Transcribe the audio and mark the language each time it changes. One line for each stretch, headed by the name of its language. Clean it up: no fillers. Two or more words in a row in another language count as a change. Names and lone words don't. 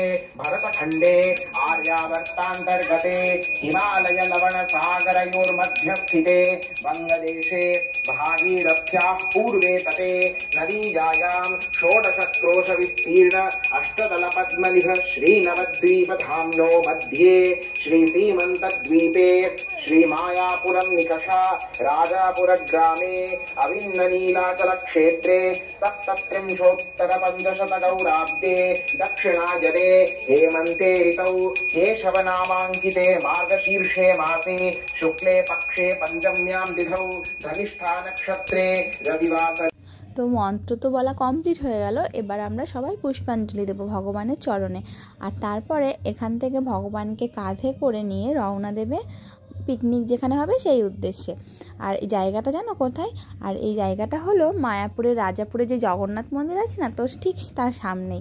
Sanskrit: भरतखण्डे आर्यावर्तान्तर्गते हिमालय लवणसागरयोर्मध्यस्थिते वङ्गदेशे भागीरथ्याः पूर्वे तटे नदीजायां षोडशक्रोश विस्तीर्ण अष्टदलपद्मनिभ श्रीनवद्वीपधाम्नो मध्ये श्रीसीमन्तद्वीपे श्रीमायापुरं निकषा राजापुरग्रामे अविन्ननीलाचलक्षेत्रे सप्तत्रिंशोत्तरपञ्चशतगौराब्दे दक्षिणाजने हेमन्ते ऋतौ केशवनामाङ्किते मार्गशीर्षे मासे शुक्ले पक्षे पञ्चम्यां तिथौ धनिष्ठा नक्षत्रे रविवासरे।
Bangla: তো মন্ত্র তো বলা কমপ্লিট হয়ে গেল, এবার আমরা সবাই পুষ্পাঞ্জলি দেবো ভগবানের চরণে। আর তারপরে এখান থেকে ভগবানকে কাঁধে করে নিয়ে রওনা দেবে পিকনিক যেখানে হবে সেই উদ্দেশ্যে। আর এই জায়গাটা জানো কোথায়? আর এই জায়গাটা হলো মায়াপুরের রাজাপুরে যে জগন্নাথ মন্দির আছে না, তো ঠিক তার সামনেই।